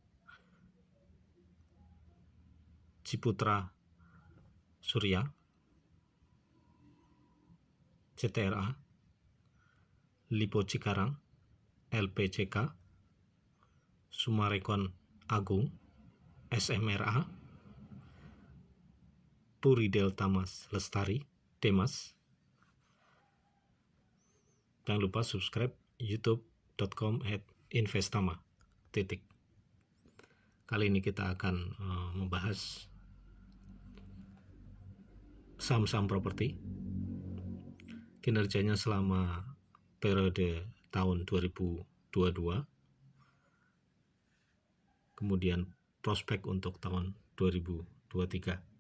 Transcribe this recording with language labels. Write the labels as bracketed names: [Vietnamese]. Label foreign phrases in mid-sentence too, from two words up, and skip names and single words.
[Indonesian] Ciputra Surya, CTRA, Lipo Cikarang, LPCK, Sumarekon Agung, SMRA, Puri Delta Mas Lestari, Demas. Jangan lupa subscribe youtube.com/investama. Kali ini kita akan membahas saham-saham properti, kinerjanya selama periode tahun 2022, kemudian prospek untuk tahun 2023.